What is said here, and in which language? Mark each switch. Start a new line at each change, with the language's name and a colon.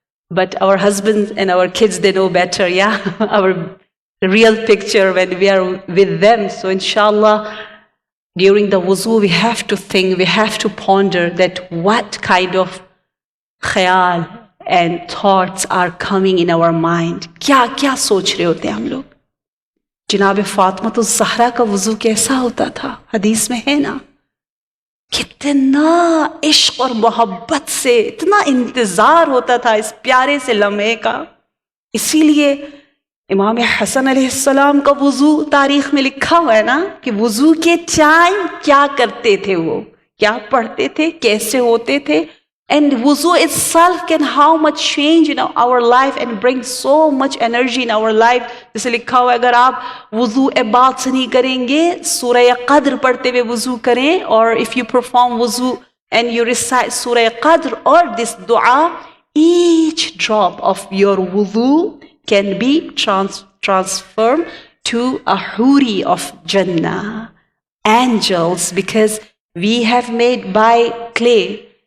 English: But our husbands and our kids, they know better. Yeah, our real picture when we are with them. So inshallah, during the wuzu, we have to think, we have to ponder that what kind of khayal and thoughts are coming in our mind.
Urdu: کیا کیا سوچ رہے ہوتے ہیں ہم لوگ. جناب فاطمہ الزہرا کا وضو کیسا ہوتا تھا؟ حدیث میں ہے نا، کتنا عشق اور محبت سے، اتنا انتظار ہوتا تھا اس پیارے سے لمحے کا. اسی لیے امام حسن علیہ السلام کا وضو تاریخ میں لکھا ہوا ہے نا کہ وضو کے ٹائم کیا کرتے تھے، وہ کیا پڑھتے تھے، کیسے ہوتے تھے.
English: And wuzu itself can how much change in our life and bring so much energy in our life.
Urdu: جیسے لکھا ہوا ہے اگر آپ وضو بعد سے نہیں کریں گے، سورہ قدر پڑھتے ہوئے وضو کریں،
English: اور if you perform wuzu and you recite سورہ قدر or this dua, each drop of your wuzu can be transformed to a huri of Jannah, angels, because we have made by clay.